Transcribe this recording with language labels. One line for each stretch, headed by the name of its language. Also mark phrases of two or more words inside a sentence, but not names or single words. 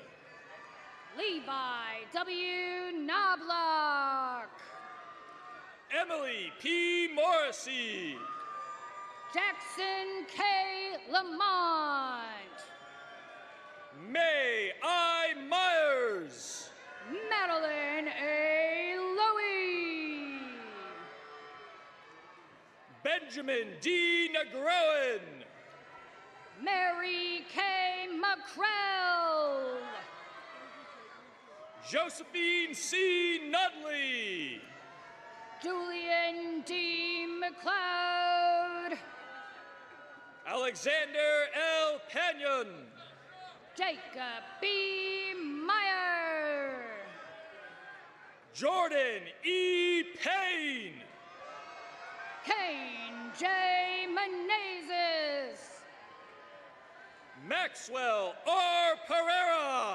English: Levi W. Knobloch. Emily P. Morrissey. Jackson K. Lamont. May I. Myers. Madeline A. Lowy. Benjamin D. Negroen. Mary K. McCrell. Josephine C. Nudley. Julian D. McLeod. Alexander L. Panion. Jacob B. Meyer. Jordan E. Payne. Kane J. Menezes. Maxwell R. Pereira.